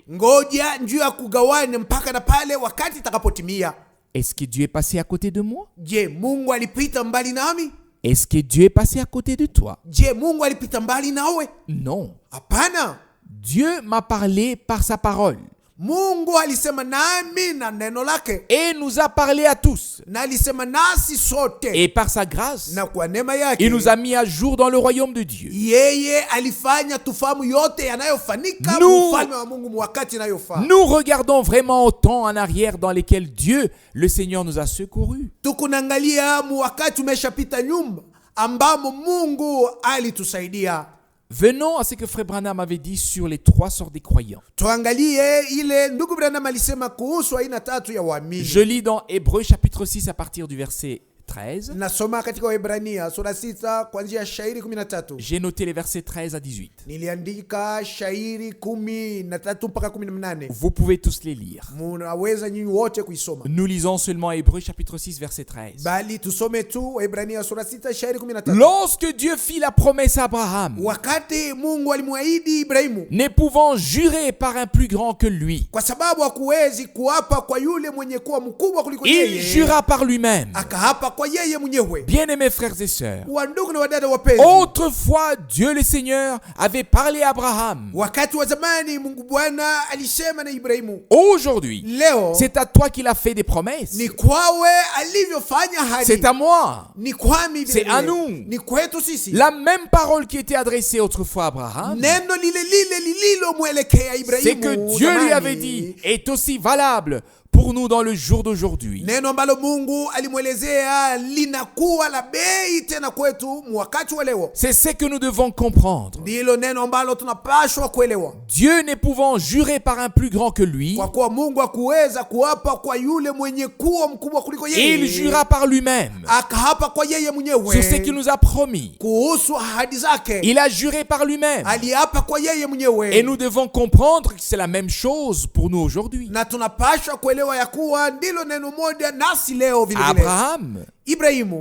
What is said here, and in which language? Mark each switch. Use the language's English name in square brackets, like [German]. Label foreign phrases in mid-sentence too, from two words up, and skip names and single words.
[Swahili] ngoja njuu ya kugawanya mpaka na pale wakati itakapotimia. [French] Est-ce que Dieu est passé à côté de moi? Je, [Swahili] Mungu alipita mbali nami? [French] Est-ce que Dieu est passé à côté de toi? Je, [Swahili] Mungu alipita mbali nawe? [French] Non. [Swahili] Hapana. [French] Dieu m'a parlé par sa parole [Swahili] Mungu alisema nami na neno lake, [French] et nous a parlé à tous. [Swahili] na alisema nasi sote, [French] Et par sa grâce, [Swahili] na kwa neema yake [French] il nous a mis à jour dans le royaume de Dieu. [Swahili] yeye alifanya tufahamu yote yanayofanyika [French] Nous- [Swahili] ufalme wa Mungu wakati inayofaa. [French] Nous regardons vraiment au temps en arrière dans lesquels Dieu, le Seigneur, nous a secourus. [Swahili] Tukunaangalia wakati umeshapita nyumba ambamo Mungu alitusaidia. [French] Venons à ce que Frère Branham avait dit sur les 3 sortes des croyants. [Swahili] Tuangalie ile ndugu Branham alisema kuhusu aina tatu ya waamini. [French] Je lis dans Hébreux chapitre 6 à partir du verset 13. [Swahili] Nasoma katika Waebrania sura 6 kuanzia shairi 13. [French] J'ai noté les versets 13 à 18. [Swahili] Niliandika shairi 13 mpaka 18. [French] Vous pouvez tous les lire. [Swahili] Munaweza nyinyi wote kuisoma. [French] Nous lisons seulement Hébreux chapitre 6 verset 13. [Swahili] Bali tusome tu Waebrania sura 6 shairi 13. [French] Lorsque Dieu fit la promesse à Abraham, [Swahili] Wakati Mungu alimwahidi Ibrahimu, [French] ne pouvant jurer par un plus grand que lui, [Swahili] kwa sababu hakuwezi kuapa kwa yule mwenye kuwa mkubwa kuliko [French] il [Swahili] yeye, [French] jura par lui-même. [Swahili] akaapa kwa yeye mwenyewe. [French] Bien-aimés frères et sœurs, [Swahili] Wandugu na wadada wapenzi, [French] autrefois Dieu le Seigneur avait parlé à Abraham. [Swahili] wakati wa zamani Mungu Bwana alisema na Ibrahimu. [French] Aujourd'hui, [Swahili] Leo [French] c'est à toi qu'il a fait des promesses. [Swahili] ni kwawe alivyofanya hadi. [French] C'est à moi. [Swahili] Ni kwami vile [French] C'est à [Swahili] vile. [French] nous. [Swahili] Ni kwetu sisi. [French] La même parole qui était adressée autrefois à Abraham, [Swahili] Neno lile lile lililomwelekea Ibrahimu [French] c'est que Dieu lui [Swahili] zamani, [French] avait dit, est aussi valable pour nous dans le jour d'aujourd'hui. [Swahili] neno ambalo Mungu alimwelezea linakuwa la bei tena kwetu wakati wa leo. [French] C'est ce que nous devons comprendre. [Swahili] Ndilo neno ambalo tunapashwa kuelewa. [French] Dieu ne pouvant jurer par un plus grand que lui, [Swahili] Kwa kuwa Mungu hakuweza kuapa kwa yule mwenye kuwa mkubwa kuliko yeye, [French] il jura par lui-même [Swahili] akaapa kwa yeye mwenyewe [French] sur ce qu'il nous a promis. [Swahili] kuhusu ahadi zake. [French] Il a juré par lui-même. [Swahili] Aliapa kwa yeye mwenyewe. [French] Et nous devons comprendre que c'est la même chose pour nous aujourd'hui. [Swahili] Na tunapashwa kuelewa ya kuwa ndilo neno moja nasi leo vile vile. [French] Abraham [Swahili] Ibrahimu